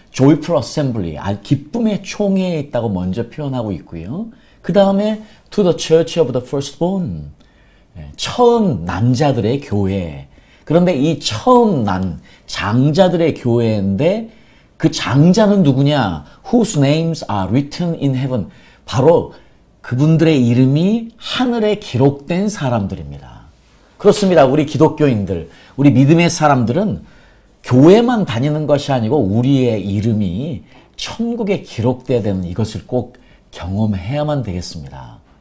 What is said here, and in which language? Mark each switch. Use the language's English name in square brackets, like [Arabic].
[Korean] Joyful Assembly, 기쁨의 총회에 있다고 먼저 표현하고 있고요. [English] 그 다음에 To the Church of the Firstborn, [Korean] 처음 난 자들의 교회. 그런데 이 처음 난 장자들의 교회인데 그 장자는 누구냐? [English] Whose names are written in heaven. [Korean] 바로 그분들의 이름이 하늘에 기록된 사람들입니다. 그렇습니다. 우리 기독교인들, 우리 믿음의 사람들은 교회만 다니는 것이 아니고 우리의 이름이 천국에 기록돼야 되는 이것을 꼭 경험해야만 되겠습니다.